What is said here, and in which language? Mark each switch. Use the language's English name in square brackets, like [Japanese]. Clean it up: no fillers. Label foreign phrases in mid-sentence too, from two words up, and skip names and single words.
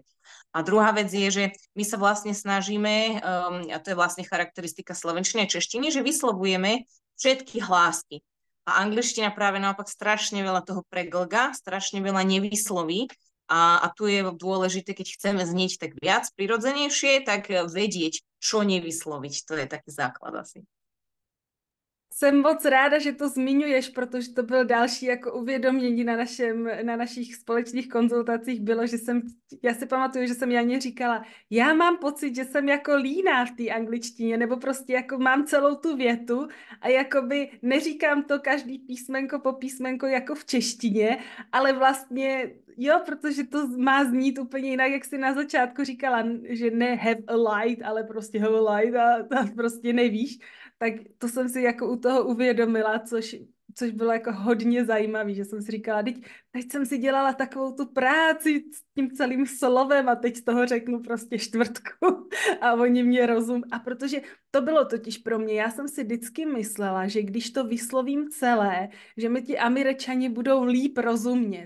[Slovak] A druhá vec je, že my sa vlastne snažíme, a to je vlastne charakteristika slovenčiny a češtiny, že vyslovujeme všetky hlásky. A angličtina práve naopak strašne veľa toho preglga, strašne veľa nevysloví. A tu je dôležité, keď chceme znieť tak viac prirodzenejšie, tak vedieť, čo nevysloviť. To je taký základ asi. [Czech] Jsem moc ráda, že to zmiňuješ, protože to byl další jako uvědomění na našich společných konzultacích bylo, že já si pamatuju, že jsem Janě říkala, já mám pocit, že jsem jako líná v té angličtině, nebo prostě jako mám celou tu větu a jakoby neříkám to každý písmenko po písmenko jako v češtině, ale vlastně Jo, protože to má znít úplně jinak, jak jsi na začátku říkala, že ne [English] have a light, [Czech] ale prostě [English] have a light [Czech] a prostě nevíš. Tak to jsem si jako u toho uvědomila, což bylo jako hodně zajímavé, že jsem si říkala, teď jsem si dělala takovou tu práci s tím celým slovem a teď z toho řeknu prostě čtvrtku a oni mě rozum. A protože to bylo totiž pro mě, já jsem si vždycky myslela, že když to vyslovím celé, že mi ti Američani budou líp rozumět.